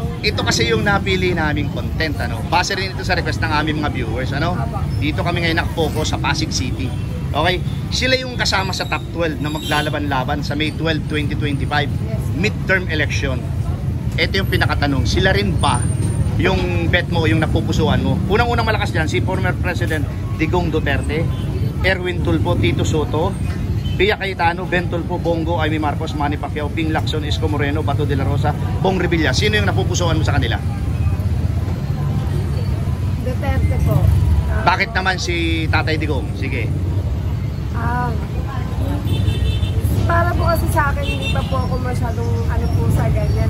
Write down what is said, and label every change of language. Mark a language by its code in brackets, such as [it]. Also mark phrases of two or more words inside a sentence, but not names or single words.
[tl] Ito kasi yung napili naming content, Base rin ito sa request ng aming mga viewers, Dito kami ngayon nakafocus sa Pasig City. Okay, sila yung kasama sa top 12 na maglalaban-laban sa May 12, 2025 [en] midterm election. [tl] Ito yung pinakatanong, sila rin ba yung bet mo, yung napupusuan mo? Unang-unang malakas dyan, si [en] former President [tl] Digong Duterte, Erwin Tulfo, Tito Soto, Pia Cayetano, Ben Tulfo, Bongo, Amy Marcos, Manny Pacquiao, Ping Lacson, Isko Moreno, Bato de la Rosa, Bong Revilla. Sino yung napupusuan mo sa kanila? Duterte po. Bakit naman si Tatay Digong? Sige. Para po kasi sa akin, hindi pa po ako masyadong po sa ganyan